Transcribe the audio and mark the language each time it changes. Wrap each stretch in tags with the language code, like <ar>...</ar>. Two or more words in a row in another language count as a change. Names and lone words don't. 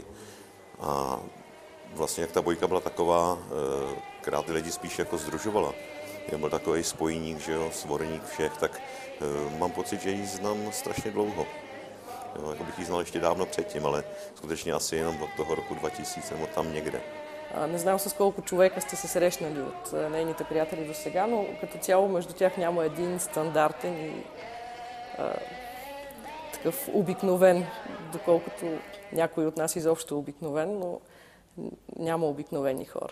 <cs>A vlastně jak ta Bojka byla taková, která ty lidi spíš jako združovala. Byl takový spojník, že jo, svorník všech, tak mám pocit, že ji znám strašně dlouho. Jo, jako bych ji znal ještě dávno předtím, ale skutečně asi jenom od toho roku 2000 nebo там někde.</cs> <bg>Не знам с колко човека сте се срещнали от нейните приятели до сега, но като цяло между тях няма един стандартен и такъв обикновен, доколкото някой от нас изобщо е обикновен, но няма обикновени хора.</bg>